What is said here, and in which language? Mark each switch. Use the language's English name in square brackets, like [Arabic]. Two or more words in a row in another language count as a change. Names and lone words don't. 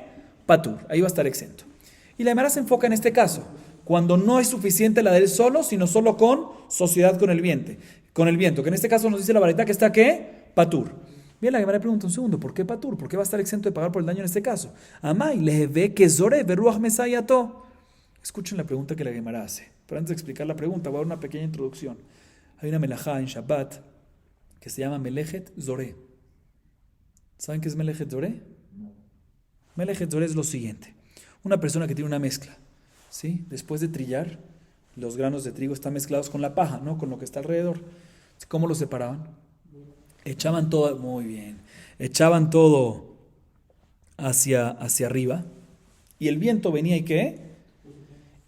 [Spanish] Patur, ahí va a estar exento. Y la Gemara se enfoca en este caso, cuando no es suficiente la de él solo, sino solo con sociedad con el viento, que en este caso nos dice la varita que está ¿qué? Patur. Bien, la Gemara pregunta un segundo, ¿por qué patur? ¿Por qué va a estar exento de pagar por el daño en este caso? [Aramaic] אמאי להוי כזורה ורוח מסייעתו. [Spanish] Escuchen la pregunta que la Gemara hace. Pero antes de explicar la pregunta, voy a dar una pequeña introducción. Hay una melajá en Shabbat que se llama [Hebrew] מלאכת זורה. [Spanish] ¿Saben qué es [Hebrew] מלאכת זורה? מלאכת זורה [Spanish] es lo siguiente. Una persona que tiene una mezcla, ¿sí? Después de trillar, los granos de trigo están mezclados con la paja, ¿no? Con lo que está alrededor. ¿Cómo lo separaban? Echaban todo, muy bien, echaban todo hacia arriba y el viento venía y ¿qué?